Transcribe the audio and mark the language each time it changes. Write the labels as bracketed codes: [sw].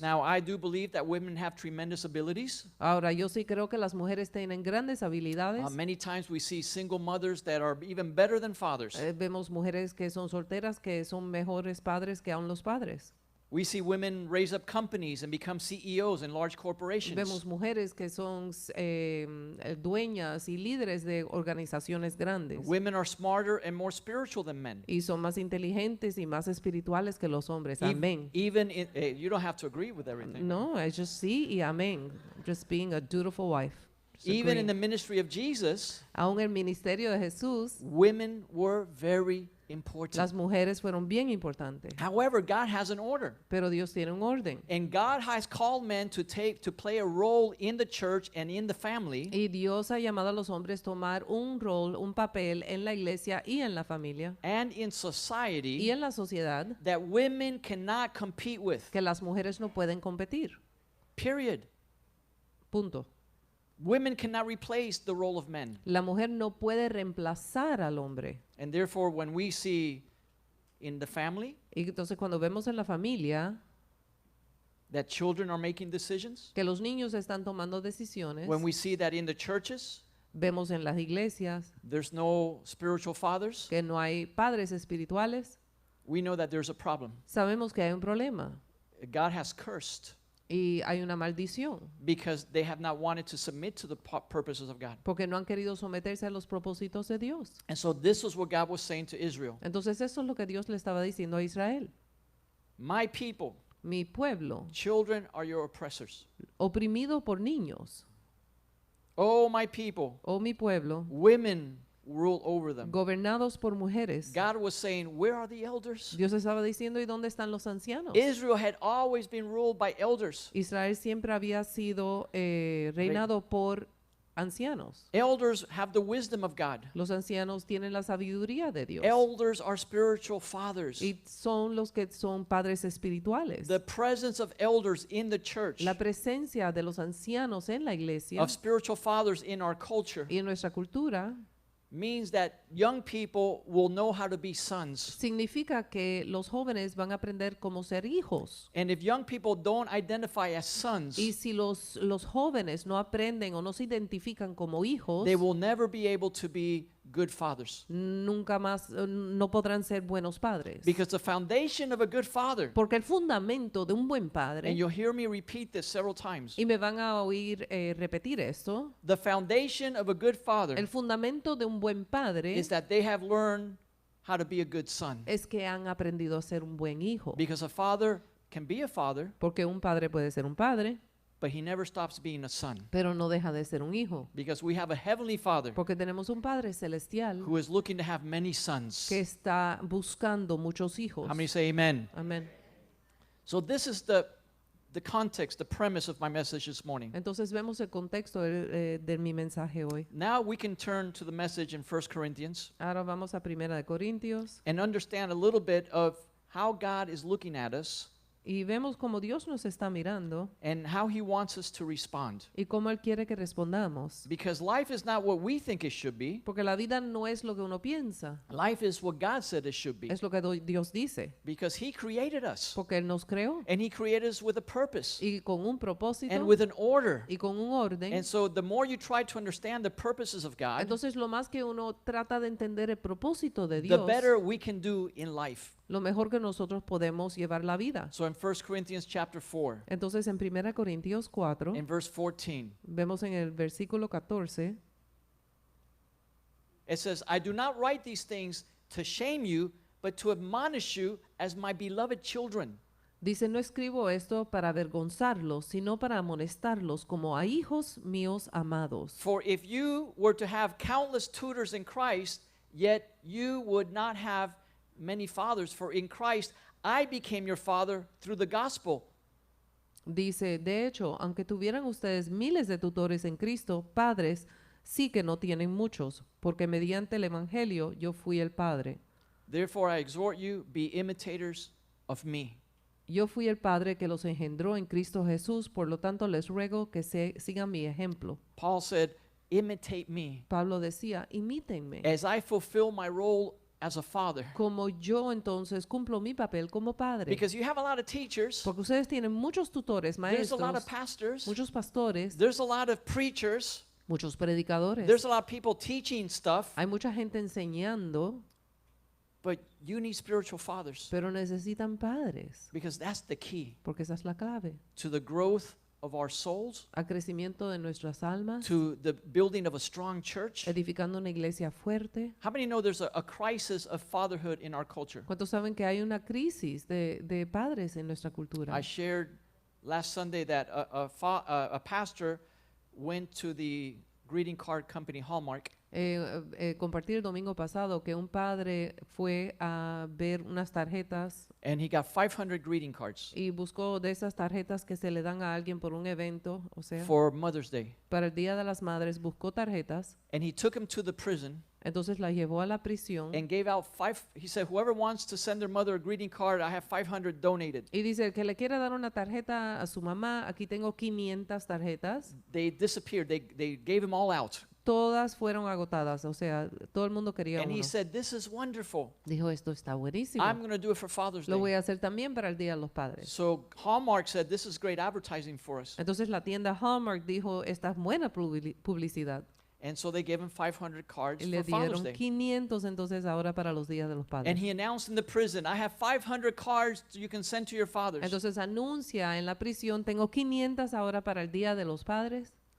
[en] Now, I do believe that women have tremendous abilities. [es] Ahora, yo sí creo que las mujeres tienen grandes habilidades. [en] Many times we see single mothers that are even better than fathers. [es] Vemos mujeres que son solteras que son mejores padres que aún los padres. [en] We see women raise up companies and become CEOs in large corporations. [es] Vemos mujeres que son dueñas y líderes de organizaciones grandes. [en] Women are smarter and more spiritual than men. [es] Y son más inteligentes y más espirituales que los hombres. Amén. [en] Even in, you don't have to agree with everything. [es] No, es [en] just [es] sí y amén. [en] Just being a dutiful wife. Just Even in agreeing. the ministry of Jesus, [es] Aún el ministerio de Jesús, [en] women were very important. [es] las mujeres fueron bien importantes. [en] However, God has an order. [es] Pero Dios tiene un orden. [en] And God has called men to play a role in the church and in the family. [es] Y Dios ha llamado a los hombres a tomar un rol, un papel en la iglesia y en la familia [en] And in [es] y [en] society [es] en la sociedad [en] that women cannot compete with. [es] que las mujeres no pueden competir. [en] Period. [es] Punto. [en] Women cannot replace the role of men. [es] La mujer no puede reemplazar al hombre. [en] And therefore, when we see in the family [es] Y entonces cuando vemos en la familia [en] that children are making decisions, [es] que los niños están tomando decisiones, [en] when we see that in the churches [es] vemos en las iglesias [en] there's no spiritual fathers, [es] que no hay padres espirituales, [en] we know that there's a problem. [es] sabemos que hay un problema [en] God has cursed [es] y hay una maldición [en] because they have not wanted to submit to the purposes of God. [es] porque no han querido someterse a los propósitos de Dios. [en] And so this is what God was saying to Israel. [es] Entonces eso es lo que Dios le estaba diciendo a Israel. [en] My people, [es] Mi pueblo, [en] children are your oppressors. [es] oprimido por niños, [en] Oh, my people, [es] o mi pueblo, [en] women rule over them. [es] gobernados por mujeres. [en] God was saying, where are the elders? [es] Dios estaba diciendo, ¿y dónde están los ancianos? [en] Israel had always been ruled by elders. [es] Israel siempre había sido reinado por ancianos. [en] Elders have the wisdom of God. [es] Los ancianos tienen la sabiduría de Dios [en] Elders are spiritual fathers. [es] y son los que son padres espirituales. [en] The presence of elders in the church, [es] La presencia de los ancianos en la iglesia [en] of spiritual fathers in our culture, [es] y en nuestra cultura [en] means that young people will know how to be sons. [es] significa que los jóvenes van a aprender cómo ser hijos. [en] And if young people don't identify as sons, [es] Y si los jóvenes no aprenden o no se identifican como hijos, [en] they will never be able to be good fathers. [es] nunca más no podrán ser buenos padres. [en] Because the foundation of a good father, [es] Porque el fundamento de un buen [en] and [es] padre, [en] you'll hear me repeat this several times, [es] y me van a oír repetir esto, [en] the foundation of a good father [es] el fundamento de un buen padre [en] is that they have learned how to be a good son. [es] es que han aprendido a ser un buen hijo. [en] Because a father can be a father, [es] Porque un padre puede ser un padre, [en] but he never stops being a son. [es] pero no deja de ser un hijo. [en] Because we have a heavenly father [es] Porque tenemos un padre celestial [en] who is looking to have many sons. [es] que está buscando muchos hijos. [en] How many say amen? [es] Amén. [en] So this is the context, the premise of my message this morning. [es] Entonces vemos el contexto de mi mensaje hoy. [en] Now we can turn to the message in 1 Corinthians [es] Ahora vamos a Primera de Corintios [en] and understand a little bit of how God is looking at us [es] y vemos cómo Dios nos está mirando [en] and how he wants us to respond. [es] y cómo Él quiere que respondamos. [en] Because life is not what we think it should be. [es] Porque la vida no es lo que uno piensa, [en] Life is what God said it should be. [es] es lo que Dios dice. [en] Because he created us. [es] Porque Él nos creó [en] And he created us with a purpose [es] y con un propósito [en] and with an order. [es] y con un orden. [en] And so the more you try to understand the purposes of God, [es] Entonces lo más que uno trata de entender el propósito de [en] the [es] Dios, [en] better we can do in life. [es] lo mejor que nosotros podemos llevar la vida. [en] So in 1 Corinthians chapter 4, [es] Entonces en 1 Corintios 4, [en] in verse 14, [es] vemos en el versículo 14, [en] it says, I do not write these things to shame you, but to admonish you as my beloved children. [es] dice, no escribo esto para avergonzarlos, sino para amonestarlos como a hijos míos amados. [en] For if you were to have countless tutors in Christ, yet you would not have many fathers, for in Christ I became your father through the gospel. [es] Dice, de hecho, aunque tuvieran ustedes miles de tutores en Cristo, padres, sí que no tienen muchos, porque mediante el Evangelio yo fui el padre. [en] Therefore I exhort you, be imitators of me. [es] Yo fui el padre que los engendró en Cristo Jesús, por lo tanto les ruego que sigan mi ejemplo. [en] Paul said, imitate me [es] Pablo decía, imítenme. [en] as I fulfill my role as a father. [es] Como yo entonces cumplo mi papel como padre. [en] Because you have a lot of teachers, [es] Porque ustedes tienen muchos tutores, [en] there's a lot [es] maestros, [en] of pastors, [es] muchos pastores, [en] there's a lot of preachers, [es] muchos predicadores. [en] there's a lot of people teaching stuff, [es] Hay mucha gente enseñando, [en] but you need spiritual fathers [es] pero necesitan padres, [en] because that's the key [es] porque esa es la clave. [en] to the growth of our souls, [es] Al crecimiento de nuestras almas, [en] to the building of a strong church. [es] edificando una iglesia fuerte. [en] How many know there's a crisis of fatherhood in our culture? [es] ¿Cuántos saben que hay una crisis de padres en nuestra cultura? [en] I shared last Sunday that a pastor went to the greeting card company Hallmark [es] Compartí el domingo pasado que un padre fue a ver unas tarjetas [en] and he got 500 greeting cards [es] y buscó de esas tarjetas que se le dan a alguien por un evento, o sea, [en] for Mother's Day. [es] para el Día de las Madres, buscó tarjetas, [en] And he took him to the prison [es] entonces las llevó a la prisión [en] and gave out he said, whoever wants to send their mother a greeting card, I have 500 donated. [es] y dice, el que le quiera dar una tarjeta a su mamá, aquí tengo 500 tarjetas, [en] They disappeared. They gave them all out. [es] todas fueron agotadas, o sea, todo el mundo quería [en] And he [es] uno. [en] said, this is wonderful. [es] Dijo, esto está buenísimo, [en] I'm going to do it for Father's [es] lo voy [en] Day. [es] a hacer también para el Día de los Padres. [en] So Hallmark said, this is great advertising for us. [es] Entonces la tienda Hallmark dijo, esta es buena publicidad. [en] And so they gave him 500 cards [es] Y le [en] for Father's [es] dieron [en] Day. [es] 500 entonces ahora para los días de los padres. [en] And he announced in the prison, I have 500 cards you can send to your fathers. [es] Entonces anuncia en la prisión, tengo 500 ahora para el día de los padres.